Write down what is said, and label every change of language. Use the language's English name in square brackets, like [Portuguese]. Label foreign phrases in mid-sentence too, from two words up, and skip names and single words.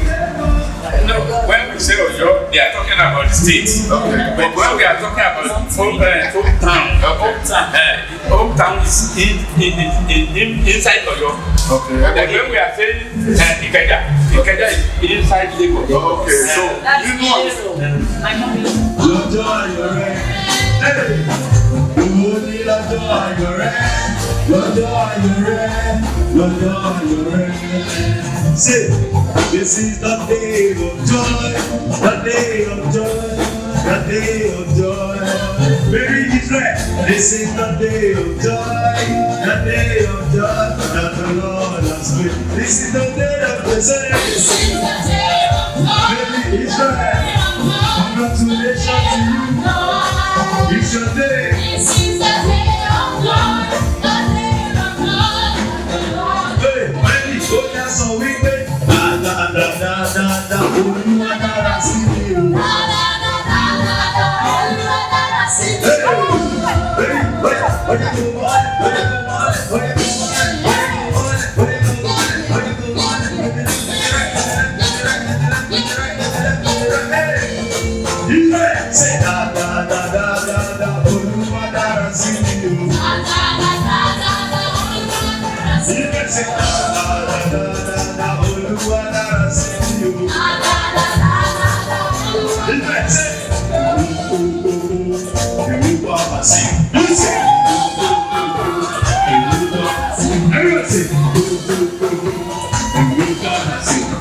[English] No, when we say Oyo, they are talking about the state. Okay. But when we are talking about hometown is inside Oyo. Okay. Like when we are saying Ikeja is inside Lagos. Okay, so you know. My mommy. [Yoruba] Lọ́jọ́ ayọ̀ rẹ̀, owó ní lọ́jọ́ ayọ̀ rẹ̀, lọ́jọ́ ayọ̀ rẹ̀, lọ́jọ́ ayọ̀ rẹ̀. [English] Say, this is the day of joy, the day of joy, the day of joy. Mary Israel, this is the day of joy, the day of joy that the Lord has made. This is the day of the saints. Mary Israel. Congratulations to you. It's your day. This is the day of God, the day of God, the Lord. Hey, Mary, go down so we pay. [Yoruba] Olúwa dára sí mi o. Hey, oya kò wọlé, oya kò wọlé, oya kò say da da da da da da, Olúwa dára sí mi o. Say da da da da da da, Olúwa dára sí mi o. Say Olúwa máa sí. [English] Say everyone say [Yoruba] Olúwa máa sí.